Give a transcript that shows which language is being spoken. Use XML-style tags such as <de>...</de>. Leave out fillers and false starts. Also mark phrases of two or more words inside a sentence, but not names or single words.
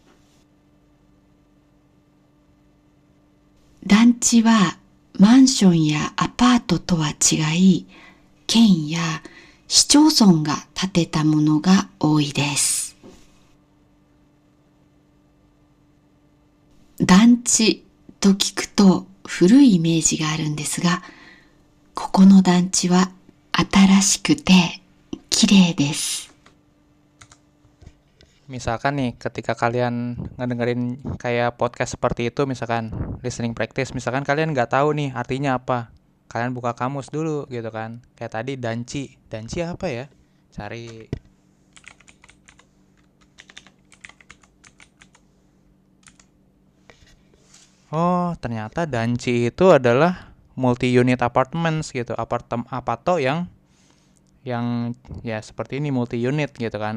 <ja>団地はマンションやアパートとは違い、県や市町村が建てたものが多いです。団地と聞くと古いイメージがあるんですが、ここの団地は新しくて綺麗です。</ja> <id>Misalkan nih, ketika kalian ngedengerin kayak podcast seperti itu, misalkan</id> <en>listening practice,</en> <id>misalkan kalian nggak tahu nih artinya apa, kalian buka kamus dulu gitu kan. Kayak tadi danci, danci apa ya? Cari. Oh, ternyata danci itu adalah</id> <en>multi unit apartments</en> <id>gitu, apato yang ya seperti ini</id> <en>multi unit</en> <id>gitu kan.</id>